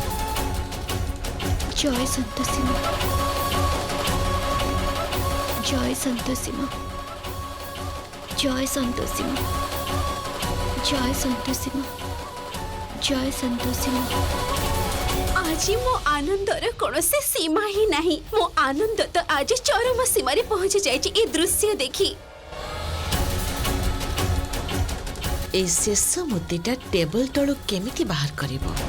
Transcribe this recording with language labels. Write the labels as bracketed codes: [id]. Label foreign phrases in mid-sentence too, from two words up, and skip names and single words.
[hi] जय संतोषी माँ। जय संतोषी माँ। जय संतोषी माँ। जय संतोषी माँ। जय संतोषी माँ। [or] আজি ମୋ ଆନନ୍ଦର କୌଣସି ସୀମା ହିଁ ନାହିଁ। ମୋ ଆନନ୍ଦ ତ ଆଜି ଚରମ ସୀମାରେ ପହଞ୍ଚି ଯାଇଛି ଏ ଦୃଶ୍ୟ ଦେଖି। এই ଶେଷ ମୁଦିଟା ଟେବଲ ତଳୁ କେମିତି ବାହାର କରିବ?